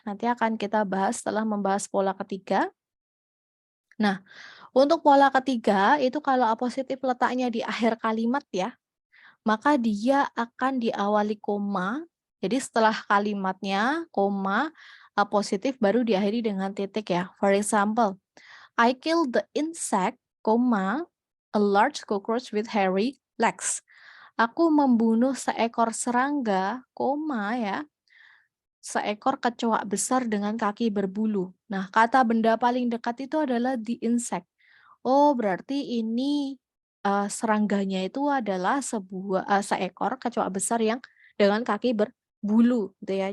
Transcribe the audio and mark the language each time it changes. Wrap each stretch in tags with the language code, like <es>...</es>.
<id>Nanti akan kita bahas setelah membahas pola ketiga. Nah, untuk pola ketiga itu kalau appositif letaknya di akhir kalimat ya, maka dia akan diawali koma. Jadi setelah kalimatnya koma, appositif baru diakhiri dengan titik ya.</id> <en>For example, I killed the insect, koma, a large cockroach with hairy legs.</en> <id>Aku membunuh seekor serangga, koma ya, seekor kecoak besar dengan kaki berbulu. Nah, kata benda paling dekat itu adalah the insect. Oh, berarti ini serangganya itu adalah seekor kecoak besar yang dengan kaki berbulu, gitu ya.</id>